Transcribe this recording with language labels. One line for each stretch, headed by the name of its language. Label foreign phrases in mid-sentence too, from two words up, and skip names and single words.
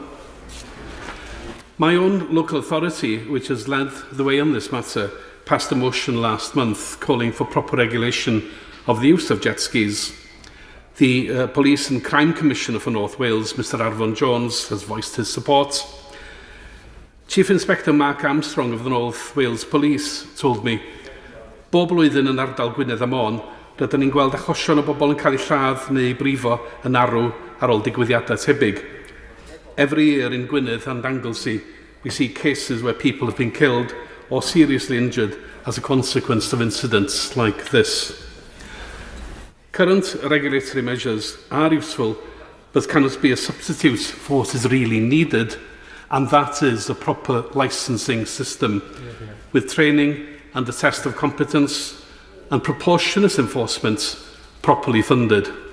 English: My own local authority, which has led the way on this matter, passed a motion last month calling for proper regulation of the use of jet skis. The Police and Crime Commissioner for North Wales, Mr Arfon Jones, has voiced his support. Chief Inspector Mark Armstrong of the North Wales Police told me,
Welsh: "Bob blwyddyn yn ardal Gwynedd a Môn, rydyn ni'n gweld achosion o bobl yn cael eu lladd neu brifo yn arw ar ôl digwyddiadau tebyg.
English: Every year in Gwynedd and Anglesey, we see cases where people have been killed or seriously injured as a consequence of incidents like this." Current regulatory measures are useful, but cannot be a substitute for what is really needed, and that is a proper licensing system with training and the test of competence and proportionate enforcement properly funded.